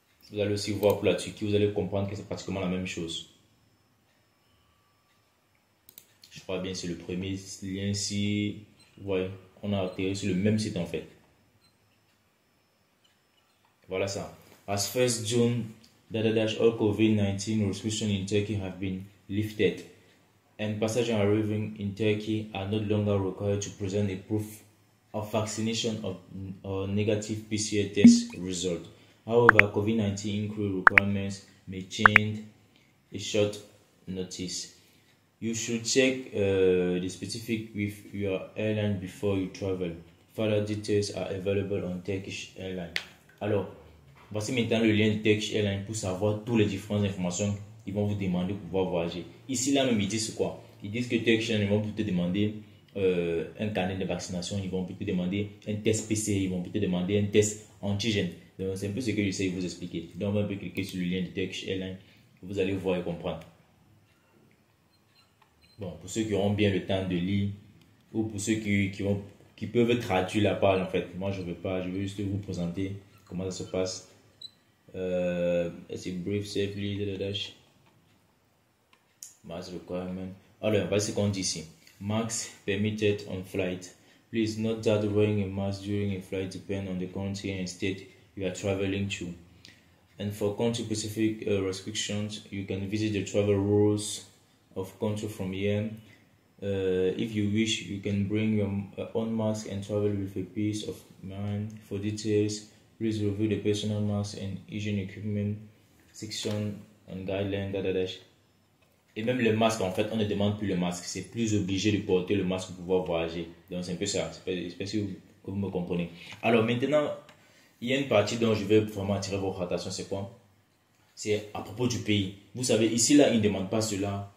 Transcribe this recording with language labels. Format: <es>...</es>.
<fr>Vous allez aussi voir pour la Turquie, vous allez comprendre que c'est pratiquement la même chose. Je crois bien c'est le premier lien ici. Ouais, on a atterri sur le même site en fait. Voilà ça.</fr> <en>As 1st June, all COVID-19 restrictions in Turkey have been lifted, and passengers arriving in Turkey are no longer required to present a proof of vaccination or negative PCR test result. However, COVID-19 crew requirements may change a short notice. You should check the specific with your airline before you travel. Further details are available on Turkish Airlines.</en> <fr>Alors, voici maintenant le lien de Turkish Airlines pour savoir toutes les différentes informations qu'ils vont vous demander pour pouvoir voyager. Ici, là même, ils disent quoi? Ils disent que Turkish Airlines vont te demander un carnet de vaccination, ils vont te demander un test PCR, ils vont te demander un test antigène. Donc, c'est un peu ce que j'essaie de vous expliquer. Donc, on va un peu cliquer sur le lien de Turkish Airlines. Vous allez voir et comprendre. Bon, pour ceux qui auront bien le temps de lire, ou pour ceux qui peuvent traduire la page, en fait. Moi, je ne veux pas, je veux juste vous présenter comment ça se passe.</fr> <en>It's a brief safely, mask requirement.</en> <fr>Alors, voici ce qu'on dit ici.</fr> <en>Masks permitted on flight. Please note that wearing a mask during a flight depends on the country and state you are traveling to. And for country-specific restrictions, you can visit the travel rules of country from here. If you wish, you can bring your own mask and travel with a peace of mind. For details, please review the personal mask and hygiene equipment section and guidelines.</en> <fr>Et même le masque, en fait, on ne demande plus le masque. C'est plus obligé de porter le masque pour pouvoir voyager. Donc, c'est un peu ça. J'espère que vous me comprenez. Alors, maintenant, il y a une partie dont je vais vraiment attirer votre attention. C'est quoi? C'est à propos du pays. Vous savez, ici, là, ils ne demandent pas cela.</fr>